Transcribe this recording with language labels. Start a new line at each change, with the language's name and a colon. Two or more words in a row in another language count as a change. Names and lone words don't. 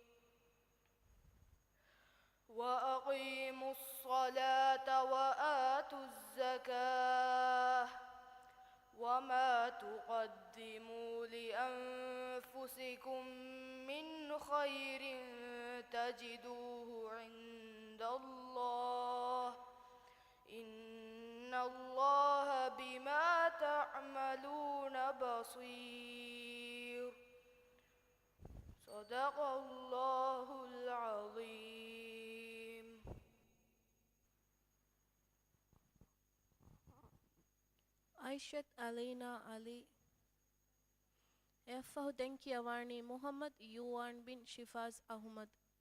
Arabic: وأقيموا الصلاة وآتوا الزكاة وما تقدموا لأنفسكم من خير تجدوه عند الله إن الله بما تعملون بصير صدق الله العظيم
Divehi: އައިޝަތު އަލީނާ އަލީ އޭގެފަހު ދެން ކިޔަވާނީ މުހައްމަދު ޔޫވާން ބިން ޝިފާސް އަހުމަދު